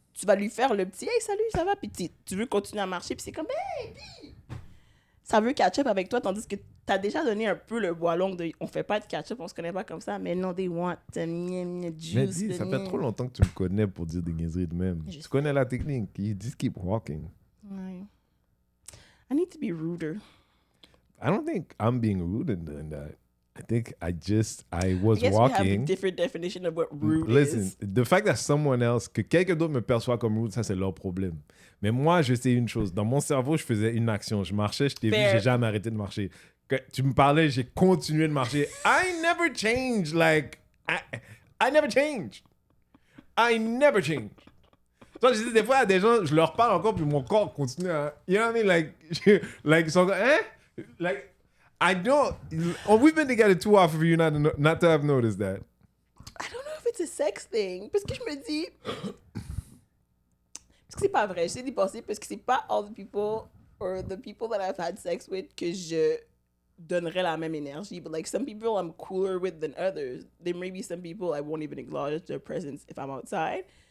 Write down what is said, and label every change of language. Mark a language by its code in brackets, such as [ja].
[fr] Tu vas lui faire le petit « Hey, salut, ça va? » Puis tu veux continuer à marcher, puis c'est comme « Hey, puis... » Ça veut catch-up avec toi, tandis que t'as déjà donné un peu le bois long de « On fait pas de catch-up, on se connaît pas comme ça. » Mais non, [en] they want the juice. [fr] Mais dis, ça fait trop longtemps que tu me connais pour dire des niaiseries de même. Je Tu connais la technique. [en] You just keep walking. Ouais. I need to be ruder. I don't think I'm being rude in doing that. I think I was I guess we have a walking. different definition of what rude Listen, is. the fact that someone else, [fr] que quelqu'un d'autre me perçoit comme rude, ça c'est leur problème. Mais moi, je sais une chose. Dans mon cerveau, je faisais une action. Je marchais, je t'ai vu, [en] Fair. [fr] j'ai jamais arrêté de marcher. Que tu me parlais, j'ai continué de marcher. [en] I never changed. Like, I never changed. I never changed. [fr] Toi, je dis des fois à des gens, je leur parle encore, puis mon corps continue à. [en] You know what I mean? [fr] Like, ils sont comme, hein? [en] Like, I don't. Oh, we've been together too often for you not to have noticed that. I don't know if it's a sex thing. [fr] Parce que je me dis... Parce que c'est pas vrai. J'essaie d'y penser parce que c'est pas [en] all the people or the people that I've had sex with [fr] que je donnerais la même énergie. [en] But like some people I'm cooler with than others. There may be some people I won't even acknowledge their presence if I'm outside.